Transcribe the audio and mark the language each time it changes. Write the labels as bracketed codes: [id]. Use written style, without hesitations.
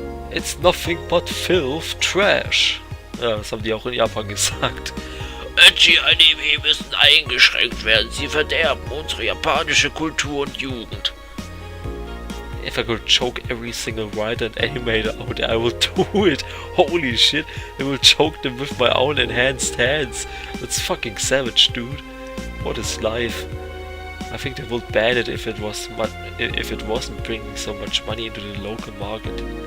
[en] It's nothing but filth, trash. [de] Ja, das haben die auch in Japan gesagt. Ecchi-Anime müssen eingeschränkt werden. Sie verderben unsere japanische Kultur und Jugend. [en] If I could choke every single writer and animator out there, I will do it. Holy shit, I will choke them with my own enhanced hands. That's fucking savage, dude. What is life? I think they would ban it if it wasn't bringing so much money into the local market.